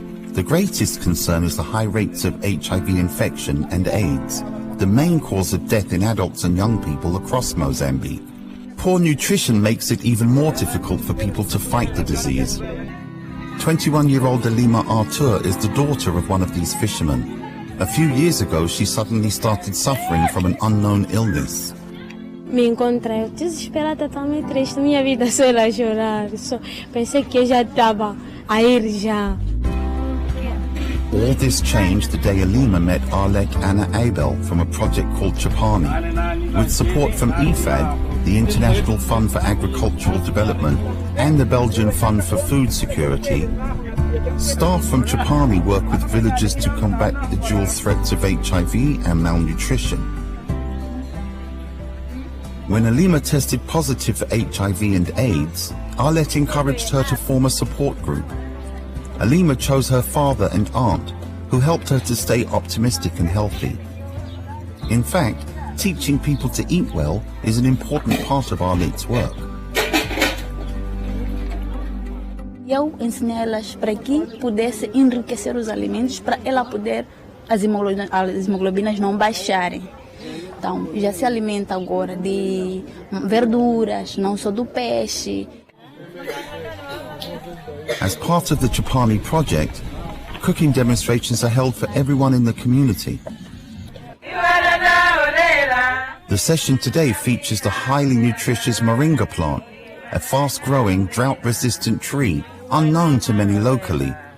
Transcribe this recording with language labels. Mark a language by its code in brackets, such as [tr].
[en] The greatest concern is the high rates of HIV infection and AIDS, the main cause of death in adults and young people across Mozambique. Poor nutrition makes it even more difficult for people to fight the disease. 21-year-old Elima Artur is the daughter of one of these fishermen. A few years ago, she suddenly started suffering from an unknown illness. [pt] Me encontrei desesperada, totalmente triste. Minha vida só era chorar. Pensei que eu já estava a ir já. [en] All this changed the day Elima met Arlek Anna Abel from a project called Chapani. With support from IFAD, the International Fund for Agricultural Development, and the Belgian Fund for Food Security, staff from Chapani work with villagers to combat the dual threats of HIV and malnutrition. When Elima tested positive for HIV and AIDS, Arlette encouraged her to form a support group. Elima chose her father and aunt, who helped her to stay optimistic and healthy. In fact, teaching people to eat well is an important part of Arlette's work. [pt] Eu ensinei elas para que pudesse enriquecer os alimentos para ela poder as hemoglobinas não baixarem. Então, já se alimenta agora de verduras, não só do peixe. [en] As part of the Chapani project, cooking demonstrations are held for everyone in the community. The session today features the highly nutritious moringa plant, a fast-growing, drought-resistant tree unknown to many locally.